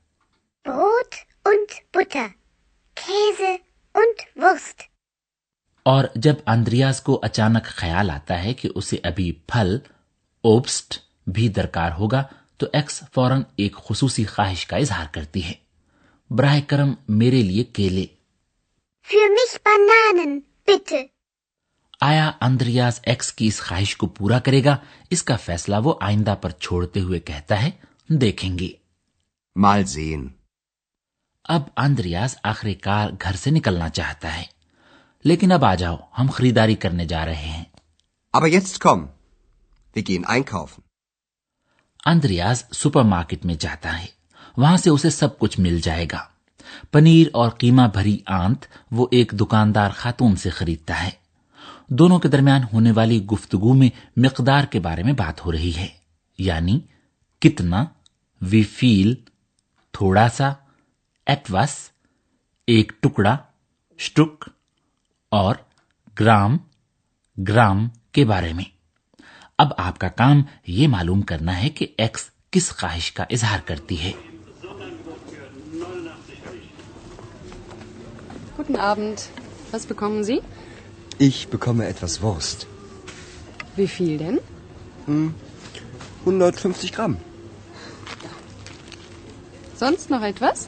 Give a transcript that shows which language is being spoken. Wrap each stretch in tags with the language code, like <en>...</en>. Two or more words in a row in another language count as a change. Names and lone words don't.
<de>Brot und Butter. Käse und Wurst.</de> <ur>اور جب اندریاز کو اچانک خیال آتا ہے کہ اسے ابھی پھل اوبسٹ بھی درکار ہوگا تو ایکس فوراً ایک خصوصی خواہش کا اظہار کرتی ہے. براہ کرم میرے لیے کیلے.</ur> <de>Für mich Bananen, bitte.</de> <ur>آیا اندریاز ایکس کی اس خواہش کو پورا کرے گا؟ اس کا فیصلہ وہ آئندہ پر چھوڑتے ہوئے کہتا ہے دیکھیں گے.</ur> <de>Mal sehen.</de> <ur>اب اندریاز آخر کار گھر سے نکلنا چاہتا ہے. لیکن اب آ جاؤ، ہم خریداری کرنے جا رہے ہیں.</ur> <de>Aber jetzt komm. Wir gehen einkaufen.</de> <ur>اندریاز سپر مارکیٹ میں جاتا ہے. وہاں سے اسے سب کچھ مل جائے گا. پنیر اور قیمہ بھری آنت وہ ایک دکاندار خاتون سے خریدتا ہے. دونوں کے درمیان ہونے والی گفتگو میں مقدار کے بارے میں بات ہو رہی ہے، یعنی کتنا،</ur> <de>wie viel</de> <ur>تھوڑا سا، ایٹوس ایک ٹکڑا، شٹک اور گرام کے بارے میں. اب آپ کا کام یہ معلوم کرنا ہے کہ ایکس کس خواہش کا اظہار کرتی ہے.</ur> <de>Guten Abend. Was bekommen Sie? Ich bekomme etwas Wurst. Wie viel denn? 150 Gramm. Sonst noch etwas?</de>